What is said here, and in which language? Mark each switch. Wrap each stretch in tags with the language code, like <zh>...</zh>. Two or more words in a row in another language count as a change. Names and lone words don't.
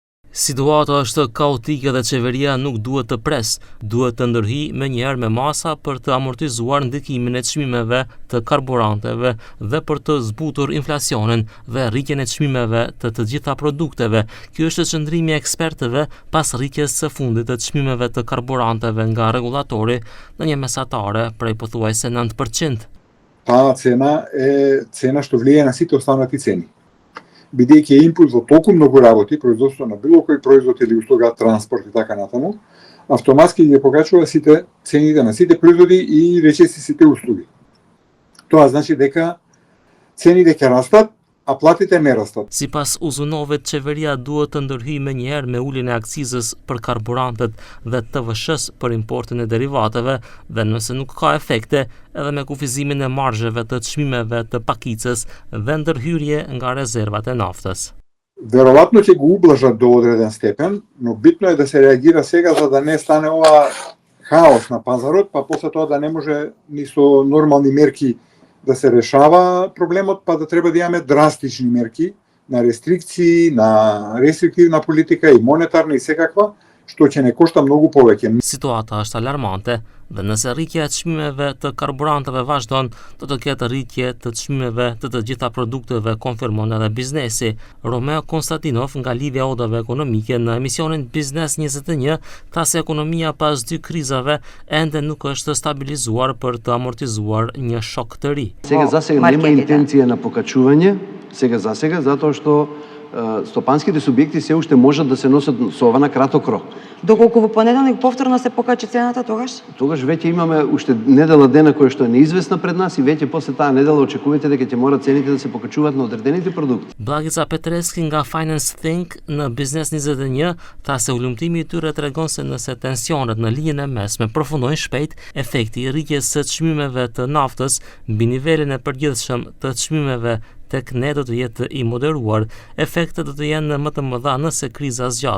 <sq>Situata është kaotike dhe qeveria nuk duhet të presë, duhet të ndërhyjë menjëherë me masa për të amortizuar ndikimin e çmimeve të karburanteve dhe për të zbutur inflacionin dhe rritjen e çmimeve të të gjitha produkteve. Ky është qëndrimi i ekspertëve pas rritjes së fundit të çmimeve të karburanteve nga rregullatori në një mesatare prej pothuajse 9%.</sq> <mk>Ta cena što влияе на сите останати цени. Бидејќи е импулс во толку многу работи, производство на било кој производ или услуга, транспорт и така натаму, автоматски ги покачува сите цените на сите производи и речиси сите услуги. Тоа значи дека цените ќе растат, a платите не растат.</mk> <sq>Sipas uzunovit, qeveria duhet të ndërhyjë menjëherë me uljen e akcizës për karburantet dhe TVSH-s për importin e derivateve dhe nëse nuk ka efekte, edhe me kufizimin e marzheve të çmimeve të pakicës dhe ndërhyrje nga rezervat e naftës.</sq> <mk>Веројатно ќе го ублажат до одреден степен, но битно е да се реагира сега за да не стане ова хаос на пазарот, па после тоа да не може ни со нормални мерки да се решава проблемот, па да треба да имаме драстични мерки на рестрикции, на рестриктивна политика и монетарна и секаква, што ќе не кошта многу повеќе.</mk> <sq>Situata është alarmante dhe nëse rritja e çmimeve të karburanteve vazhdon, do të ketë rritje të çmimeve të të gjitha produkteve, konfirmon edhe biznesi. Romeo Konstantinov nga Lidhja e Odave Ekonomike në emisionin Biznes 21 tha se ekonomia pas dy krizave ende nuk është stabilizuar për të amortizuar një shok të ri.</sq> <mk>Сега нема интенција на покачување, сега затоа што стопанските субјекти се уште можат да се носат со ова на краток рок. Доколку во понеделник повторно се покачи цената, тогаш? Тогаш веќе имаме уште недела дена која што е неизвестна пред нас и веќе после таа недела очекувате дека ќе мора цените да се покачуваат на одредените продукти.</mk> <sq>Blagica Petreski nga Finance Think në Biznes 21 tha se ulëmtimi i tyre tregon se nëse tensionet në linjën e mesme përfundojnë shpejt, efekti i rritjes së çmimeve të naftës mbi nivelin e përgjithshëm të çmimeve tek ne do të jetë i moderuar, efektet do të jenë më të mëdha nëse kriza zgjat.</sq>